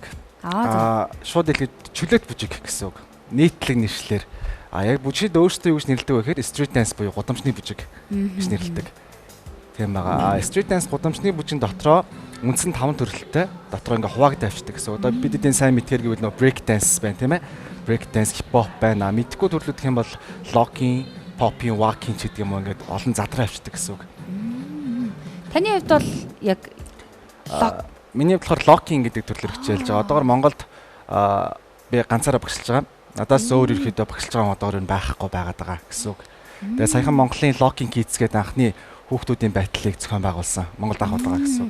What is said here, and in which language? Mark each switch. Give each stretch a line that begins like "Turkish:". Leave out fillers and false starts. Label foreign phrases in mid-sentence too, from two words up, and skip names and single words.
Mongolian: Шууд хэлээд чөлөөт бүжиг гэсэн үг. Нийтлэг нэршлэр. Яг бүжигд өөрсдөө юу гэж нэрлэдэг вэ гэхээр
English: street dance
Mongolian: буюу гудамжны бүжиг гэж нэрлэдэг. Тийм байгаа.
English: Street dance
Mongolian: гудамжны бүжигэн дотроо үндсэн 5 төрөлтэй. Дотроо ингээ хуваагдаа авчдаг гэсэн. Одоо бид эдийн сайн мэдхээр гэвэл нөө
English: break dance
Mongolian: байна тийм ээ.
English: Break dance, hip hop байна.
Mongolian: Мэдхгүй төрлүүд гэх юм бол
English: locking, popping, walking
Mongolian: гэдэг юм ингээд олон задраа авчдаг гэсэн үг. Таны хувьд бол яг миний болохоор locking гэдэг төрлөөр хичээлж байгаа. Одоогор Монголд би ганцаараа багшилж байгаа. Надаас өөр ирэхэд багшилж байгаа одоогор нь байхгүй байгаад байгаа гэсэн үг. Тэгээ саяхан Монголын
English: locking kids
Mongolian: гэдэг анхны хүүхдүүдийн байдлыг зохион байгуулсан. Монголд анх удаа гэсэн үг.